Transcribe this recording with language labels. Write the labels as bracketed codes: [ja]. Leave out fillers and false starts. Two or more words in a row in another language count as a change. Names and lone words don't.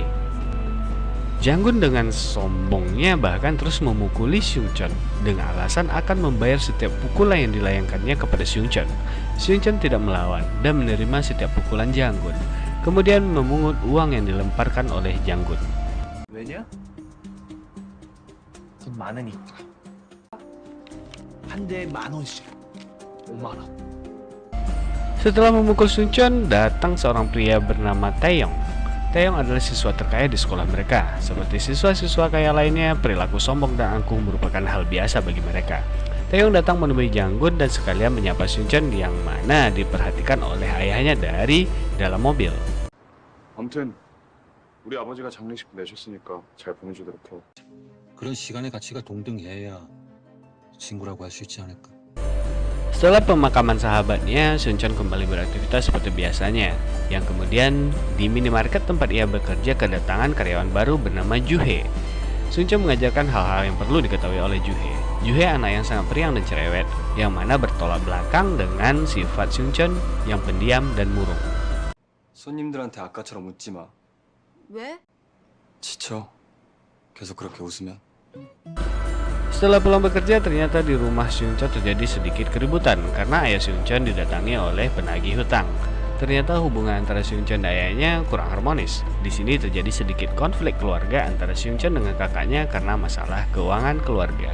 [id] Jang-gun dengan sombongnya bahkan terus memukuli Seung-cheon dengan alasan akan membayar setiap pukulan yang dilayangkannya kepada Seung-cheon. Seung-cheon tidak melawan dan menerima setiap pukulan Jang-gun, kemudian memungut uang yang dilemparkan oleh Jang-gun. [ko] 왜냐? 돈 많으니까. 한 대에 10,000원씩. 5만 원. [id] Setelah memukul Seung-cheon, datang seorang pria bernama Taeyong. Taeyong adalah siswa terkaya di sekolah mereka. Seperti siswa-siswa kaya lainnya, perilaku sombong dan angkuh merupakan hal biasa bagi mereka. Taeyong datang menemui Jang-gun dan sekalian menyapa Seung-cheon yang mana diperhatikan oleh ayahnya dari dalam mobil. [ko] 아무튼 우리 아버지가 장례식 내셨으니까 잘 보내주도록 해. 그런 시간의 가치가 동등해야 친구라고 할 수 있지 않을까? [id] Setelah pemakaman sahabatnya, Seung-cheon kembali beraktivitas seperti biasanya. Yang kemudian di minimarket tempat ia bekerja kedatangan karyawan baru bernama Ju-hye. Seung-cheon mengajarkan hal-hal yang perlu diketahui oleh Ju-hye. Ju-hye anak yang sangat periang dan cerewet, yang mana bertolak belakang dengan sifat Seung-cheon yang pendiam dan murung. [ko] 손님들한테 아까처럼 웃지 마. 왜? 지쳐. 계속 그렇게 웃으면. [id] Setelah pulang bekerja, ternyata di rumah Seung-cheon terjadi sedikit keributan karena ayah Seung-cheon didatangi oleh penagih hutang. Ternyata hubungan antara Seung-cheon dan ayahnya kurang harmonis. Di sini terjadi sedikit konflik keluarga antara Seung-cheon dengan kakaknya karena masalah keuangan keluarga.